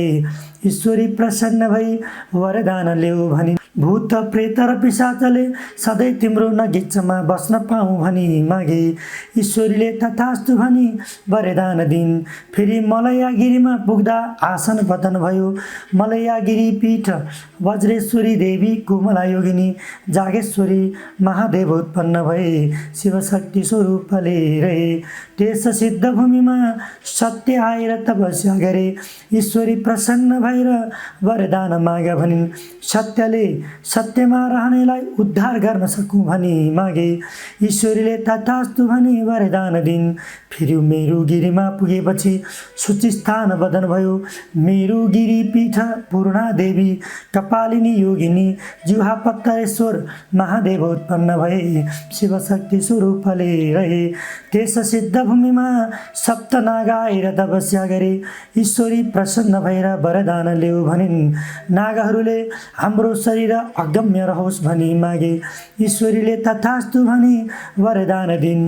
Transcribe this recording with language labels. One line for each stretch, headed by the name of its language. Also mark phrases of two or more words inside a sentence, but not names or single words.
Nepali: ईश्वरी प्रसन्न भई वरदान ल्याऊ भनी। भूत प्रेत र पिशाचले सधैँ तिम्रो नगिच्चामा बस्न पाऊँ भनी मागे। ईश्वरीले तथास्तु भनी वरदान दिन्। फेरि मलयागिरीमा पुग्दा आसन पतन भयो। मलयागिरी पीठ वज्रेश्वरी देवी कोमला योगिनी जागेश्वरी महादेव उत्पन्न भए शिवशक्ति स्वरूपले रहे। त्यस सिद्ध भूमिमा सत्य आएर तपस्या गरे। ईश्वरी प्रसन्न भएर वरदान माग भनिन्। सत्यले सत्यमा रहनेलाई उद्धार गर्न सकूँ भनी मागे। ईश्वरीले तथास्तु भनी वरदान दिन्। फेरि मेरुगिरीमा पुगेपछि सूचिस्थान बदन भयो। मेरुगिरी पीठ पूर्णा देवी कपालिनी योगिनी जुहापत्तरेश्वर महादेव उत्पन्न भए शिवशक्ति स्वरूपले रहे। त्यस सिद्ध भूमिमा सप्तनाग आएर तपस्या गरे। ईश्वरी प्रसन्न भएर वरदान ल्याऊ भनिन्। नागहरूले हाम्रो शरीर अगम्य रहोस् भनी मागे। ईश्वरीले तथास्तु भनी वरदान दिन्।